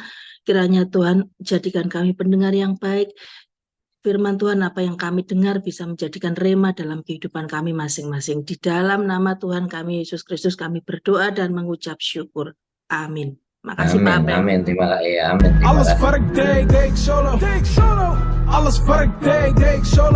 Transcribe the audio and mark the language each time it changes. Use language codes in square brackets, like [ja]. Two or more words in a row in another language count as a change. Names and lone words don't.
[id] Kiranya Tuhan jadikan kami pendengar yang baik. Firman Tuhan apa yang kami dengar bisa menjadikan rema dalam kehidupan kami masing-masing. Di dalam nama Tuhan kami Yesus Kristus kami berdoa dan mengucap syukur. Amin. Makasih Pak Amin, Apeng. amin, terima kasih, amin, terima [nl] Alles [id] kasih. [nl] wat ik deed ik solo. Alles wat ik deed ik solo.